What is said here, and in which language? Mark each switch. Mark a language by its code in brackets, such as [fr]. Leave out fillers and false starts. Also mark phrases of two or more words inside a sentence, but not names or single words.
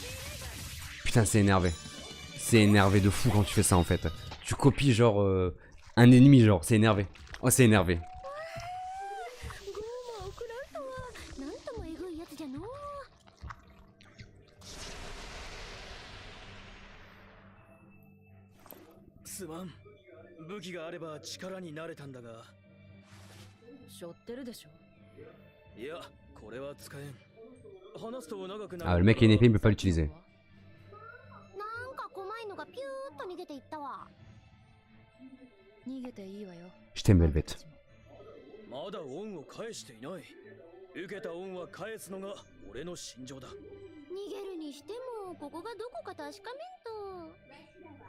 [fr] Putain, c'est énervé. C'est énervé de fou quand tu fais ça en fait. Tu copies genre un ennemi, genre, c'est énervé. Oh, c'est énervé. [ja] ゴーマを食らうとはなんともえぐいやつじゃのう。すまん。武器があれば力になれたんだが。背負ってるでしょ。いや、これは使えん。話すと長くな [fr] Ah, [ja] る。 [fr] le mec a une épée, il peut pas l'utiliser. [ja] なんか怖いのがピューッと逃げていったわ。逃げていいわよ。 [fr] Je t'aime, Velvet. [ja] まだ恩を返していない。受けた恩は返すのが俺の心情だ。逃げるにしてもここがどこか確かめんと。